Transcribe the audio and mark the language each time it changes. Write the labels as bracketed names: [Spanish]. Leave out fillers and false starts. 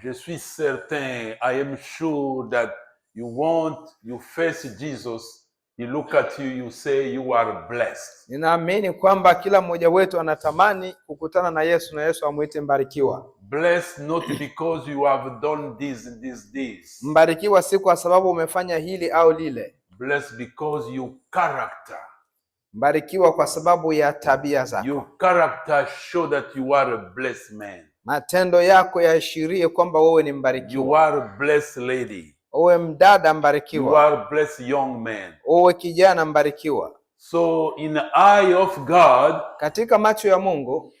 [French] Je suis certain, [English] I am sure that you face Jesus, you look at you, you say you are blessed. [Swahili] Ninaamini kwamba kila mmoja wetu anatamani kukutana na Yesu na Yesu amuite mbarikiwa. [English] Blessed not because you have done this. [Swahili] Mbarikiwa si kwa sababu umefanya hili au lile. [English] Blessed because your character. [Swahili] Mbarikiwa kwa sababu ya tabia zako. [English] Your character show that you are a blessed man. [Swahili] Matendo yako yaashirie kwamba wewe ni mbarikiwa. [English] You are a blessed lady. [Swahili] Wewe mdada mbarikiwa. [English] You are a blessed young man. [Swahili] Wewe kijana mbarikiwa. [English] So in the eye of God, [Swahili] katika macho ya Mungu,